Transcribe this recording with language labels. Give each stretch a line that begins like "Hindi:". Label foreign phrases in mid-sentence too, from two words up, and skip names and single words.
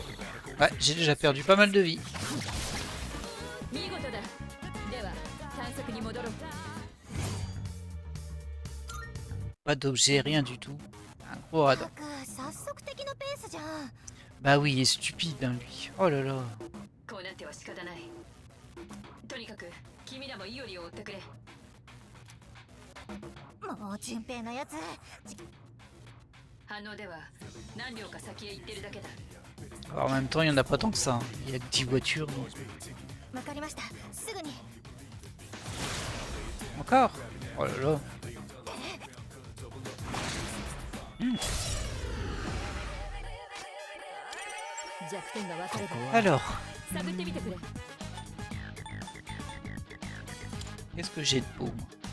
French: Ouais, j'ai déjà perdu pas mal de vie. Pas d'objet, rien du tout. Un gros radar. Bah oui, il est stupide hein, lui. Oh là là.
Japanese: こうなっては仕方ない。とにかく君らもイオリを追ってくれ。もう順平のやつ。反応では何両か先へ行ってるだけだ。
French: Alors, en même temps, il y en a pas tant que ça. Hein. Il y a que 10 voitures. Donc...
Japanese: わかりました。すぐに。
French: Encore. Oh là là. Alors. Qu'est-ce que j'ai de beau moi?